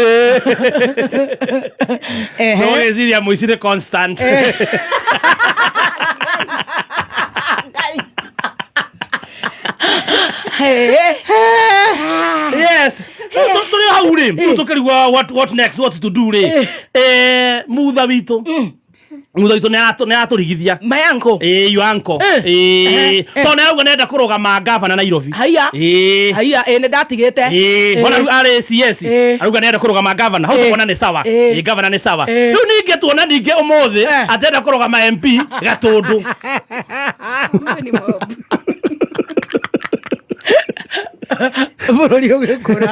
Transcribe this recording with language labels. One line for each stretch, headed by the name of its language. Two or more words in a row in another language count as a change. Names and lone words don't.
Kikuyu: Tũgĩciria mũici nĩ Constant.
English: Yes.
Kikuyu: Tũrĩ hau rĩ. Tũkĩrigwo
English: what next, what to do
Kikuyu: rĩ. Mutha witũ. Mutha witũ nĩ atũrigithia.
English: My uncle. Your uncle.
Kikuyu: Tona auga nenda kũrũgama gavana Nairobi. Haya. Haya, nĩ ndatigĩte. Ona RCS. Auga nenda kũrũgama gavana. Hau tuona nĩ sawa. Gavana nĩ sawa. Rĩu ningĩ tuona ningĩ ũmũthĩ atenda kũrũgama MP Gatũndũ. Bũrũri ũgĩkũra.